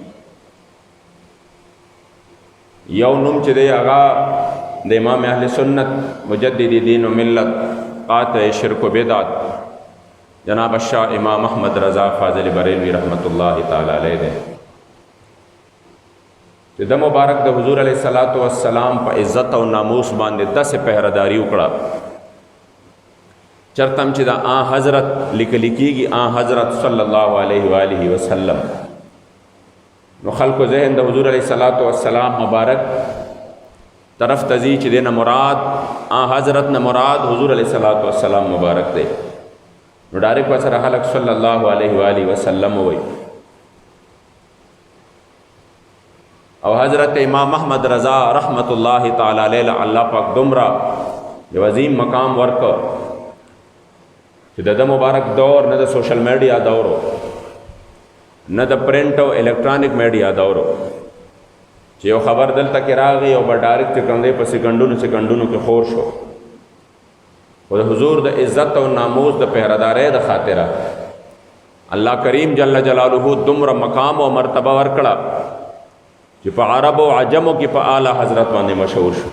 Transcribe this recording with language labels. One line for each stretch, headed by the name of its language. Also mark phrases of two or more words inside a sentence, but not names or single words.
Pashto: یو نوم چې دی هغه د امام اهل سنت مجدد دین و ملت قاطع شرک و بدعت جناب الشاہ امام احمد رضا فاضل بریلوی
Arabic: رحمت اللہ تعالی علیہ
Pashto: دی چې د مبارک د حضور
Arabic: علیہ الصلوۃ والسلام
Pashto: په عزت او ناموس باندې داسې پهرداري وکړه چرتم چې دا حضرت لیکل کېږي حضرت
Arabic: صلی الله علیه و آله وسلم
Pashto: نو خلکو ذهن د حضور
Arabic: علیہ الصلوۃ والسلام
Pashto: مبارک طرف ته ځي چې دینه مراد حضرت نه مراد حضور
Arabic: علیہ الصلوۃ والسلام
Pashto: مبارک دی نو ډایرکټ وسره خلک
Arabic: صلی الله علیه و آله وسلم
Pashto: وایي او حضرت امام احمد رضا
Arabic: رحمت اللہ تعالی علیہ
Pashto: اللہ پاک دومره یو عظیم مقام ورکړ چې د مبارک دور نه د
English: social media
Pashto: دور نه د پرنٹ او
English: electronic media
Pashto: دور چې یو خبر دلته کې راغی او به ډایرکټ کوم دی په سکندونو کې خور شو او د حضور د عزت او ناموس د پهردارۍ د خاطره الله کریم
Arabic: جل جلاله
Pashto: دومره مقام او مرتبه ورکړه چې په عرب او عجمو کې په اعلی حضرت باندې مشهور شو.